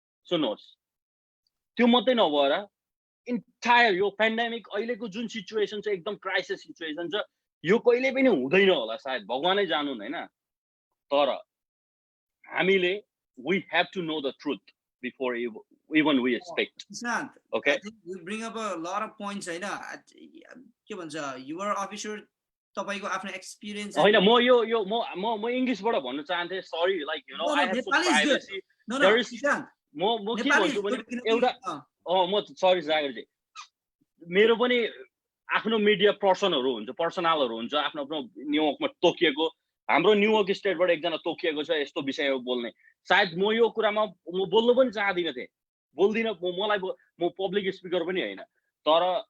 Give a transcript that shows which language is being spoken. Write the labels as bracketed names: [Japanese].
[Nepali] सुन्नुहोस् त्यो मात्रै नभएर इन्टायर यो पेन्डेमिक अहिलेको जुन सिचुएसन छ एकदम क्राइसिस सिचुएसन छ यो कहिले पनि हुँदैन होला सायद भगवानै जानुन् हैन तर हामीले [English] we have to know the truth before even we expect okay I think you bring up a lot of points [Nepali] हैन के भन्छ [English] you are officer [Nepali] तपाईको आफ्नो एक्सपीरियन्स हैन म म इंग्लिशबाट भन्न चाहन्थे sorry like you know [English] I have full privacy there is [Nepali] म के भन्छु भने एउटा म सरी जागर जी मेरो पनि आफ्नो मिडिया पर्सनहरु हुन्छ पर्सनलहरु हुन्छ आफ्नो आफ्नो न्युयोर्कमा तोकिएको हाम्रो न्युयोर्क स्टेटबाट एकजना तोकिएको छ यस्तो विषयमा बोल्ने सायद म यो कुरामा म बोल्नु पनि चाहदिन थिए बोल्दिन म पब्लिक स्पिकर पनि हैन तर